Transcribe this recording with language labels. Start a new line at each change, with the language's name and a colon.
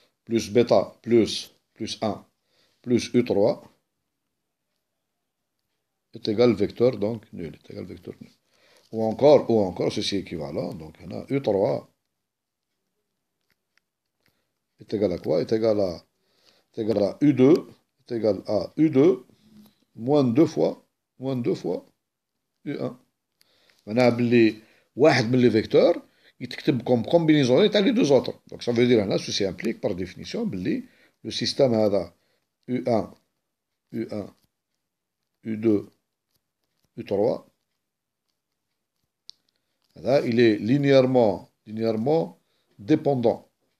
French: plus bêta plus 1 plus U3 est égal vecteur, donc nul, est égal vecteur nul. Ou encore, ceci est équivalent, donc on a U3 est égal à quoi? Est égal à U2, est égal à U2 moins 2 fois U1.
Arabic: معناها باللي واحد من لي فيكتور يتكتب كوم كومبينيزون تاع لي دو زوتر.
French: دونك ça veut dire هنا ceci implique par définition
Arabic: باللي لو سيستيم هذا
French: U1 U1 U2 U3 هذا il est linéairement dépendant